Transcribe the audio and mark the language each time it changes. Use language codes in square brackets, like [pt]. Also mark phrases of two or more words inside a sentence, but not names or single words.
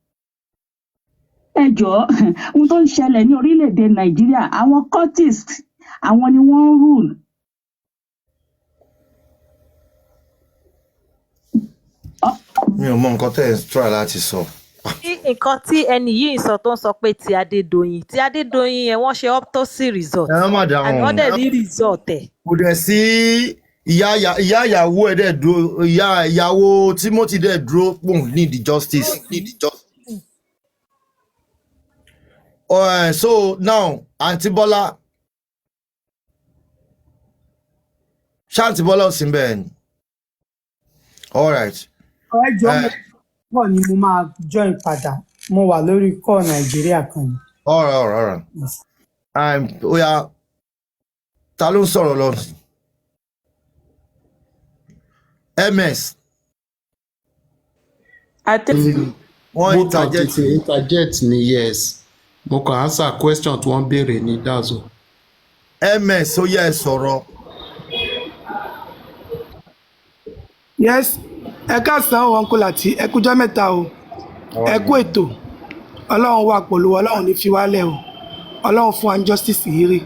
[yo] Ẹ jọ̀ọ́ ohun tó ń ṣẹlẹ̀ ní orílẹ̀-èdè Nàìjíríà àwọn cultist àwọn ni wọ́n ń rule. Mi ò mọ nǹkan tẹ́ ẹ̀ ń try láti sọ. nǹkan tí ẹni yìí sọ tó ń sọ pé ti Adédoyin yẹn wọ́n ṣe [en] autopsy result and [yo] wọ́n dẹ̀ rí result ẹ̀. Kò dẹ̀ sí ìyàwó ẹ̀ dẹ̀ dúró ìyàwó Timothy dẹ̀ dúró pòun [en] need the justice. So now [yo] Aunty Bola Shanty Bola ò sí bẹ́ẹ̀ ni. [en] All right. [yo] Ẹjọ́ pọ̀ ni mo máa join padà mo wà lórí call Nàìjíríà kan ni. [en] All right. [yo] Oya ta ló ń sọ̀rọ̀ lọ? MS. Wọ́n interject ni yes. Mo kàn answer question tí wọ́n béèrè ní Dazo. MS ó yẹ sọ̀rọ̀. Yes, ẹ káàsán o uncle àti ẹ kújọ́ mẹ́ta o. Ẹ kú ètò. Ọlọ́run wà pẹ̀lú Ọlọ́run ní fi wálẹ̀ o. Ọlọ́run fún wa ní justice yìí rí.